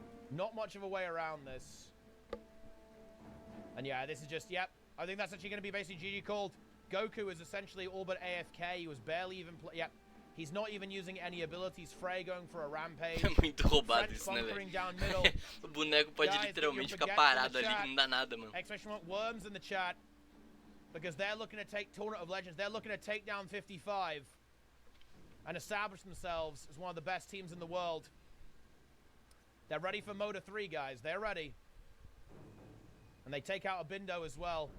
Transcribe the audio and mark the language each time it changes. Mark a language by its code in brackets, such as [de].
[en] Not much of a way around this. And yeah, this is just, yep. I think that's actually going to be basically GG called. Goku is essentially all but AFK. He was barely even yep. He's not even using any abilities. Frey going for a rampage. [pt] É muito roubado isso, né, velho? O boneco pode literalmente ficar parado ali, não dá nada, mano. [en] Exclamation mark worms in the chat. Because they're looking to take Tournament of Legends. They're looking to take down 55 and establish themselves as one of the best teams in the world. They're ready for Moda 3, guys. They're ready. And they take out a Bindo as well.